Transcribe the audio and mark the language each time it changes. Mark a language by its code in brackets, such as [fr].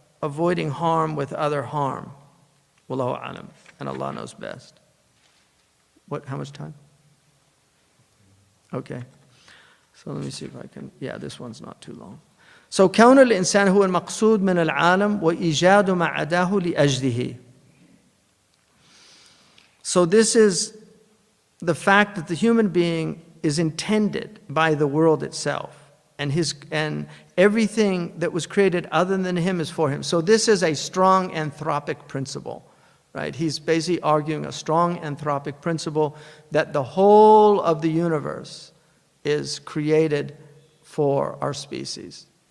[en] avoiding harm with other harm. [ar] Wallahu alam. [en] And Allah knows best. How much time? Okay. So let me see if I can, this one's not too long. [ar] So كون الإنسان هو المقصود من العالم وإيجاد ما عداه لأجله. [en] So this is the fact that the human being is intended by the world itself, and everything that was created other than him is for him. So this is a strong anthropic principle, right? He's basically arguing a strong anthropic principle that the whole of the universe is created for our species.